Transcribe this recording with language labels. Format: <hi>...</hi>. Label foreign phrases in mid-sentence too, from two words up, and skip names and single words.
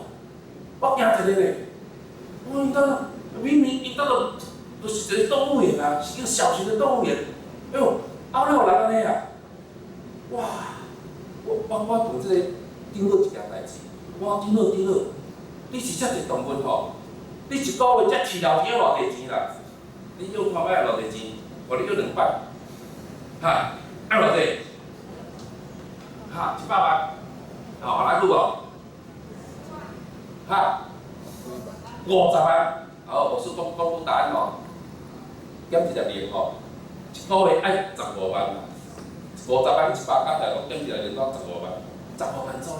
<nan>我惊一个咧，我因兜明明因兜就是一个动物园啊，是一个小型的动物园。哎呦，哪有人安尼啊？哇！我同这个长老一件代志，我长老，你是遮侪动物吼？你一个月才饲料钱偌济钱啦？你要看卖偌济钱？互你要2摆，哈，爱偌济？哈，100万，吼，来久无？哈，50万，好，牧师讲答案吼，减一个零吼，一个月爱15万，50万100加起来减一个零到15万，15万左右。</nan>